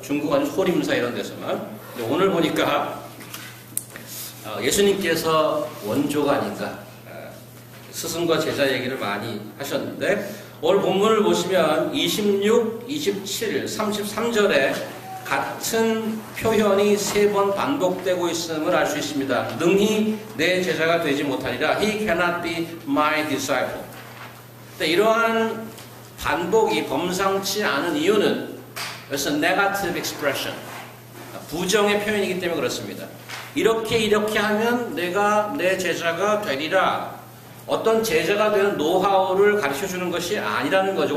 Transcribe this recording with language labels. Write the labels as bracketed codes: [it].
[ko] 중국 아니면 소림사 이런 데서만. 근데 오늘 보니까 예수님께서 원조가 아닌가. 스승과 제자 얘기를 많이 하셨는데 오늘 본문을 보시면 26, 27, 33절에 같은 표현이 3번 반복되고 있음을 알 수 있습니다. 능히 내 제자가 되지 못하리라. [en] He cannot be my disciple. [ko] 근데 이러한 반복이 범상치 않은 이유는 그래서 negative expression, 부정의 표현이기 때문에 그렇습니다. 이렇게 하면 내가 내 제자가 되리라. 어떤 제자가 되는 노하우를 가르쳐주는 것이 아니라는 거죠.